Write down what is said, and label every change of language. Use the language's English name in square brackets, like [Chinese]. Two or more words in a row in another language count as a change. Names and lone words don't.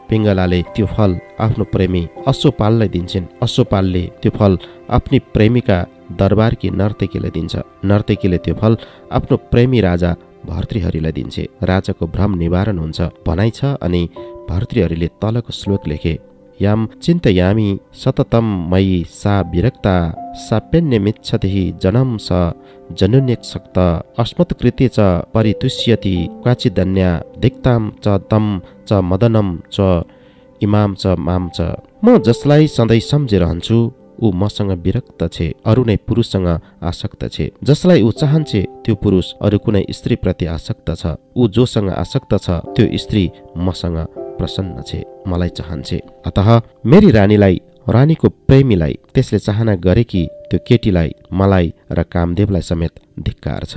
[Nepali] पिङ्गलाले त्यो फल आफ्नो प्रेमी अश्वपाललाई दिन्छन्। अश्वपालले त्यो फल आफ्नी प्रेमिका दरबारकी नर्तकीलाई दिन्छ। नर्तकीले त्यो फल आफ्नो प्रेमी राजा भर्तृहरिलाई दिन्छे। राजाको भ्रम निवारण हुन्छ भनाइ छ अनि भर्तृहरिले तलको श्लोक लेखे, [Sanskrit] याम चिन्तयामि सततम मयि सा विरक्ता साप्यन्यमिच्छति जनम स जनुन्यक्शक्त अस्मत्कृते च परितुष्यति क्वाचिदन्या धिक्ताम च तम च मदनम च इमाम च माम च। [Nepali] म जसलाई सधैँ सम्झिरहन्छु ऊ मसँग विरक्त छे, अरू नै पुरुषसँग आसक्त छे। जसलाई ऊ चाहन्छे त्यो पुरुष अरू कुनै स्त्रीप्रति आसक्त छ। ऊ जोसँग आसक्त छ त्यो स्त्री मसँग प्रसन्न छे, मलाई चाहन्छे। अतः मेरी रानीलाई, रानीको प्रेमीलाई त्यसले चाहना गरेकी त्यो केटीलाई, मलाई र कामदेवलाई समेत धिक्कार छ।